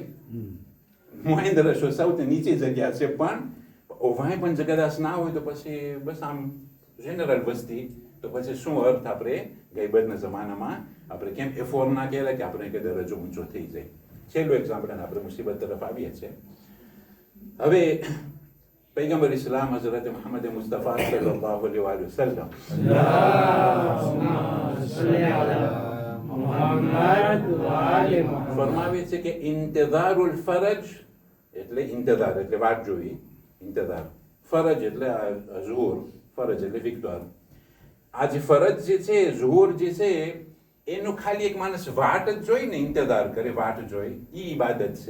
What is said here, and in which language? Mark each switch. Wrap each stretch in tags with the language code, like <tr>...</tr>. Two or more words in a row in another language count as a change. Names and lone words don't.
<gu>મોહિન્દ્ર શો સૌથી નીચી જગ્યા છે, પણ ઓવાય પણ જગદાસ ના હોય તો પછી બસ આમ જનરલ વસ્તી તો પછી શું અર્થ આપણે ગઈબતના જમાનામાં આપણે કેમ એફોર્ડ ના કહેવાય કે આપણે કે દરજ્જો ઊંચો થઈ જાય. છેલ્લું એક્ઝામ્પલ આપણે મુસીબત તરફ આવીએ છીએ. હવે पैगंबर इस्लाम हजरत मोहम्मद मुस्तफ़ा</gu> <ar>صلى الله عليه وسلم</ar> <gu>फरमावे છે કે</gu> <ar>انتظار الفرج</ar> <gu>એટલે ઇંતઝાર એટલે વાટ જોવી, ઇંતઝાર. ફરજ એટલે ઝુહુર, ફરજ એટલે વિક્ટર. આ જે ફરજ જે છે, ઝુહુર જે છે, એનું ખાલી એક માણસ વાટ જ જોઈ ને ઇંતઝાર કરે, વાટ જોઈ, એ ઇબાદત છે.</gu>